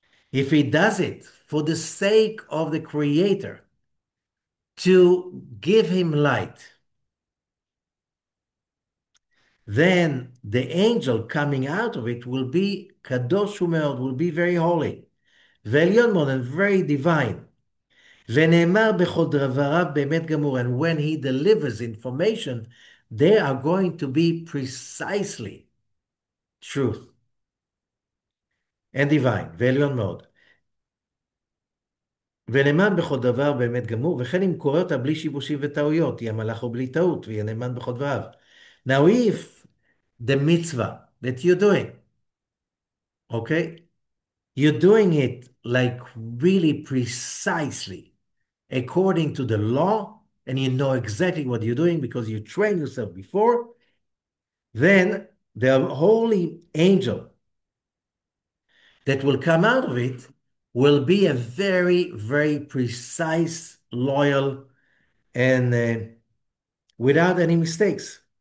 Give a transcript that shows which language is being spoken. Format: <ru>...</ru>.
<en>If he does it for the sake of the Creator, to give him light, then the angel coming out of it will be</en> <he>kadosh umeod,</he> <en>will be very holy,</en> <he>ועליון מאוד,</he> <en>and very divine.</en> <he>ונאמר בכל דבריו באמת גמור,</he> <en>and when he delivers information, they are going to be precisely truth and divine,</en> <he>ועליון מאוד. ונאמן בכל דבר באמת גמור, וכן אם קורא אותה בלי שיבושים וטעויות, יהיה מלאך או בלי טעות, ויהיה נאמן בכל דבריו.</he> <en>Now if the mitzvah that you're doing, okay, you're doing it like really precisely according to the law, and you know exactly what you're doing because you trained yourself before, then the holy angel that will come out of it will be a very, very precise, loyal, and without any mistakes.</en>